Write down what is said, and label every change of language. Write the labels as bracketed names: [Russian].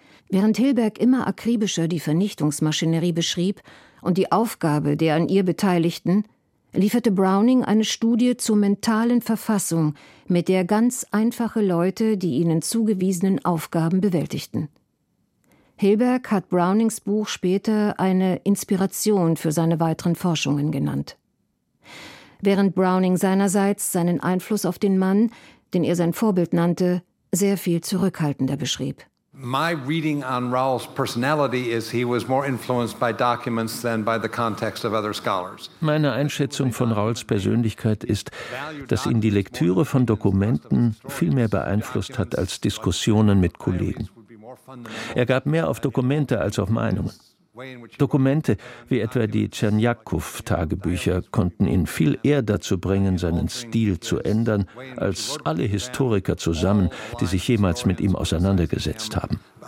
[German] Während Hilberg immer akribischer die Vernichtungsmaschinerie beschrieb und die Aufgabe der an ihr Beteiligten, lieferte Browning eine Studie zur mentalen Verfassung, mit der ganz einfache Leute die ihnen zugewiesenen Aufgaben bewältigten. Hilberg hat Brownings Buch später eine Inspiration für seine weiteren Forschungen genannt. Während Browning seinerseits seinen Einfluss auf den Mann, den er sein Vorbild nannte, sehr viel zurückhaltender beschrieb. [English] My reading on Rawls' personality is he was more influenced by documents than by the context of other scholars. [German] Meine Einschätzung von Rawls' Persönlichkeit ist, dass ihn die Lektüre von Dokumenten viel mehr beeinflusst hat als Diskussionen mit Kollegen. Er gab mehr auf Dokumente als auf Meinungen. Dokumente wie etwa die Tscherniakow-Tagebücher konnten ihn viel eher dazu bringen, seinen Stil zu ändern, als alle Historiker zusammen, die sich jemals mit ihm auseinandergesetzt haben.